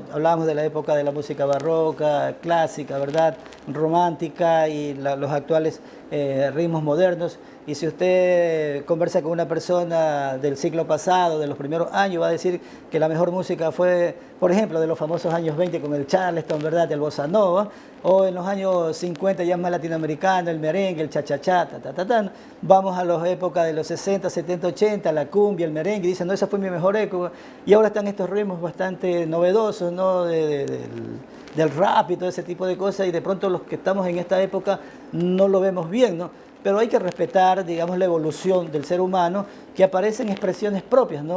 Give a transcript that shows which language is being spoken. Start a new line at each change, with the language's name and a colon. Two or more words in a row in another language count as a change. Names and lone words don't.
Spanish: Hablábamos de la época de la música barroca, clásica, ¿verdad?, romántica, y los actuales ritmos modernos. Y si usted conversa con una persona del siglo pasado, de los primeros años, va a decir que la mejor música fue, por ejemplo, de los famosos años 20 con el Charleston, ¿verdad?, el bossa nova, o en los años 50 ya más latinoamericano, el merengue, el cha-cha-cha, ta-ta-ta-ta. Vamos a las épocas de los 60, 70, 80, la cumbia, el merengue, y dicen, no, esa fue mi mejor época. Y ahora están estos ritmos bastante novedosos, ¿no?, del rap y todo ese tipo de cosas, y de pronto los que estamos en esta época no lo vemos bien, ¿no? Pero hay que respetar, digamos, la evolución del ser humano, que aparecen expresiones propias, ¿no?